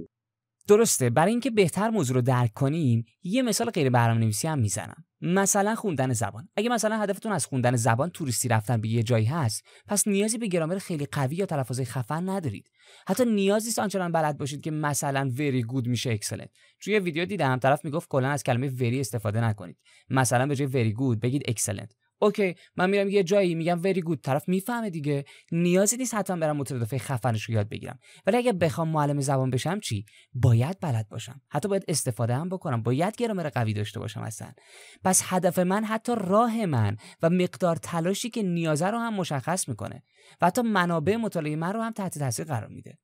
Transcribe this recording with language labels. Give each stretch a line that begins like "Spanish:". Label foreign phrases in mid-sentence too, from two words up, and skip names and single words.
Persian: درسته. برای اینکه بهتر موضوع رو درک کنیم یه مثال غیر برنامه‌نویسی هم میزنم. مثلا خوندن زبان. اگه مثلا هدفتون از خوندن زبان توریستی رفتن به یه جایی هست، پس نیازی به گرامر خیلی قوی یا تلفظ خفن ندارید. حتی نیازی نیست آنچنان بلد باشید که مثلا
English: very good
Persian: میشه excellent. توی ویدیو دیدم طرف میگفت کلا از کلمه very استفاده نکنید. مثلا به جای
English: very good
Persian: بگید excellent. اوکی، من میرم یه جایی میگم
English: very good،
Persian: طرف میفهمه دیگه. نیازی نیست حتما برم مترادفای خفنش رو یاد بگیرم. ولی اگه بخوام معلم زبان بشم چی؟ باید بلد باشم. حتی باید استفاده هم بکنم. باید گرامر قوی داشته باشم اصلا. پس هدف من حتی راه من و مقدار تلاشی که نیازه رو هم مشخص میکنه و حتی منابع مطالعه من رو هم تحت تاثیر قرار میده.